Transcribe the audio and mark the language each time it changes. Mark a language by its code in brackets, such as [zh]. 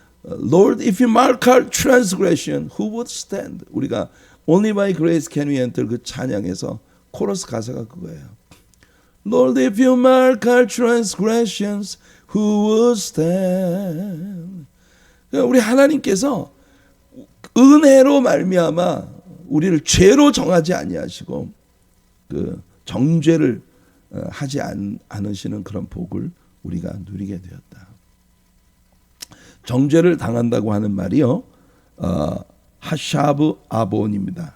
[en] Lord, if you mark our transgression, who would stand? [ko] 우리가 [en] Only by grace can we enter [ko] 그 찬양에서 코러스 가사가 그거예요. [en] Lord, if you mark our transgressions, who would stand? [ko] 우리 하나님께서 은혜로 말미암아 우리를 죄로 정하지 아니하시고 그 정죄를 하지 않으시는 그런 복을 우리가 누리게 되었다. 정죄를 당한다고 하는 말이요, 하샤브 아본입니다.